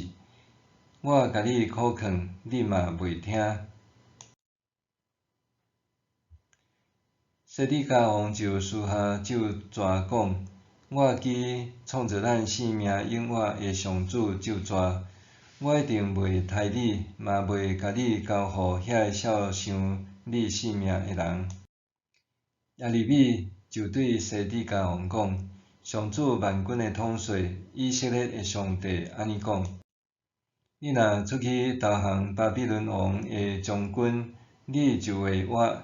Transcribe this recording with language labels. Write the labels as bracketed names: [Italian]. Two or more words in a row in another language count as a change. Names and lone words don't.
[Min Nan Chinese] 我甲你苦劝，你嘛袂听。西底家王就私下咒蛇讲：我记创造咱性命永活的上主咒蛇，我一定袂杀你，嘛袂甲你交互遐个肖伤你性命的人。耶利米就对西底家王讲：上主万军的统帅以色列的上帝安尼讲：你若出去投降巴比伦王的将军，你就会活。